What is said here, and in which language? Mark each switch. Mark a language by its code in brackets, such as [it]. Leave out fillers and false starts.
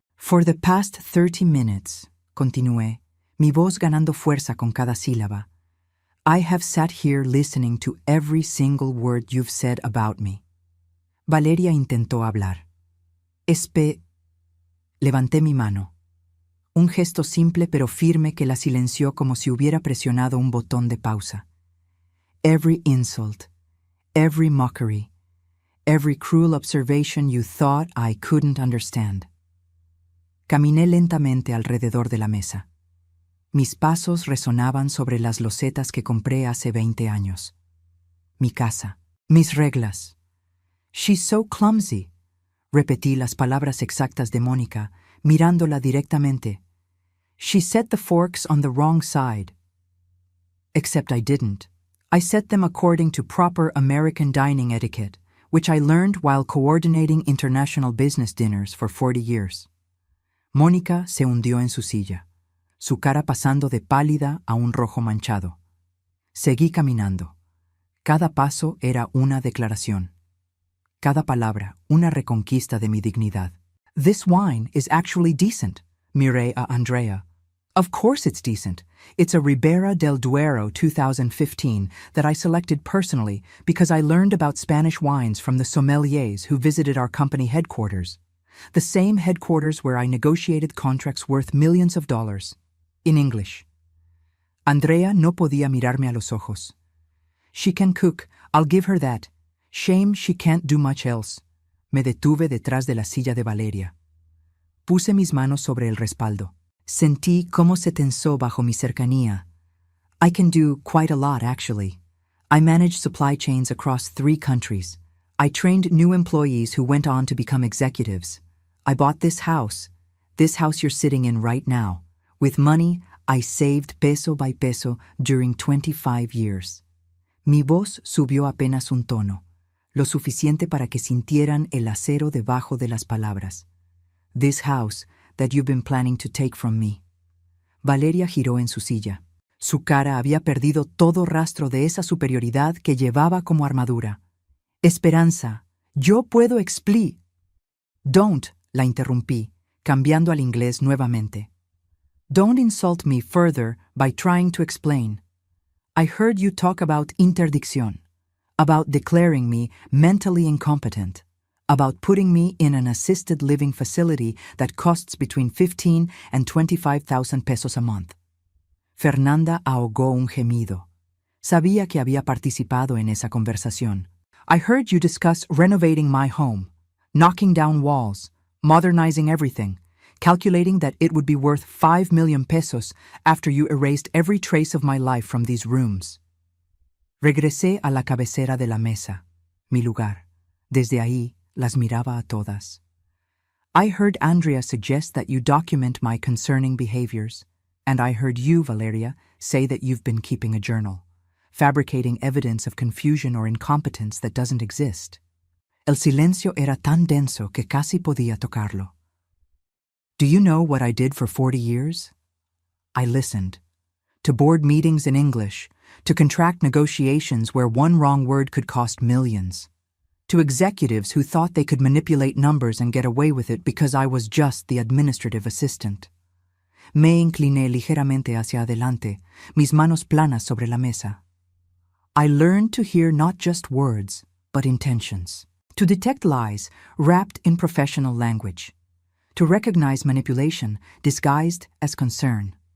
[en] For the past 30 minutes, [es] continué, mi voz ganando fuerza con cada sílaba, [en] I have sat here listening to every single word you've said about me. [es] Valeria intentó hablar. Levanté mi mano. Un gesto simple pero firme que la silenció como si hubiera presionado un botón de pausa. [en] Every insult, every mockery, every cruel observation you thought I couldn't understand. [es] Caminé lentamente alrededor de la mesa. Mis pasos resonaban sobre las losetas que compré hace 20 años. Mi casa, mis reglas. [en] She's so clumsy. [es] Repetí las palabras exactas de Mónica, mirándola directamente. [en] She set the forks on the wrong side. Except I didn't. I set them according to proper American dining etiquette, which I learned while coordinating international business dinners for 40 years. [es] Mónica se hundió en su silla, su cara pasando de pálida a un rojo manchado. Seguí caminando. Cada paso era una declaración. Cada palabra, una reconquista de mi dignidad. [en] This wine is actually decent, [es] miré a Andrea. [en] Of course it's decent. It's a Ribera del Duero 2015 that I selected personally because I learned about Spanish wines from the sommeliers who visited our company headquarters. The same headquarters where I negotiated contracts worth millions of dollars. In English. [es] Andrea no podía mirarme a los ojos. [en] She can cook, I'll give her that. Shame she can't do much else. [es] Me detuve detrás de la silla de Valeria. Puse mis manos sobre el respaldo. Sentí cómo se tensó bajo mi cercanía. [en] I can do quite a lot, actually. I manage supply chains across 3 countries. I trained new employees who went on to become executives. I bought this house you're sitting in right now. With money I saved peso by peso during 25 years. [es] Mi voz subió apenas un tono, lo suficiente para que sintieran el acero debajo de las palabras. [en] This house that you've been planning to take from me. [es] Valeria giró en su silla. Su cara había perdido todo rastro de esa superioridad que llevaba como armadura. [en] Esperanza, [es] yo puedo [en] Don't, [es] la interrumpí, cambiando al inglés nuevamente. [en] Don't insult me further by trying to explain. I heard you talk about interdicción, about declaring me mentally incompetent, about putting me in an assisted living facility that costs between 15 and 25,000 pesos a month. [es] Fernanda ahogó un gemido. Sabía que había participado en esa conversación. [en] I heard you discuss renovating my home, knocking down walls, modernizing everything, calculating that it would be worth 5 million pesos after you erased every trace of my life from these rooms. [es] Regresé a la cabecera de la mesa, mi lugar. Desde ahí las miraba a todas. [en] I heard Andrea suggest that you document my concerning behaviors, and I heard you, Valeria, say that you've been keeping a journal, fabricating evidence of confusion or incompetence that doesn't exist. [es] El silencio era tan denso que casi podía tocarlo. [en] Do you know what I did for 40 years? I listened. To board meetings in English, to contract negotiations where one wrong word could cost millions, to executives who thought they could manipulate numbers and get away with it because I was just the administrative assistant. [es] Me incliné ligeramente hacia adelante, mis manos planas sobre la mesa. [en] I learned to hear not just words, but intentions, to detect lies wrapped in professional language, to recognize manipulation disguised as concern.